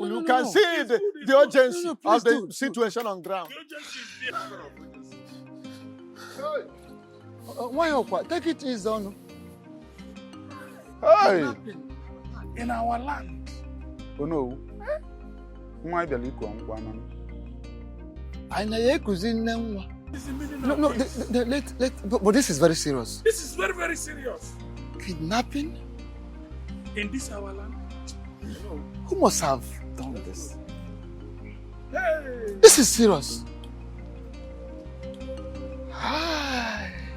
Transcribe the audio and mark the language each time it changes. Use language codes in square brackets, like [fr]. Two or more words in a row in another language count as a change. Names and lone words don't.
[en] You can see the urgency of the situation on ground. Why, Okwa? Take it easy, Onu. Hey, In our land. oh no. [ig] Nwa bịara iku nkwa na. [en] No, but this is very serious. This is very, very serious. Kidnapping? In this our land? No. Who must have done this? Hey! This is serious. Hi.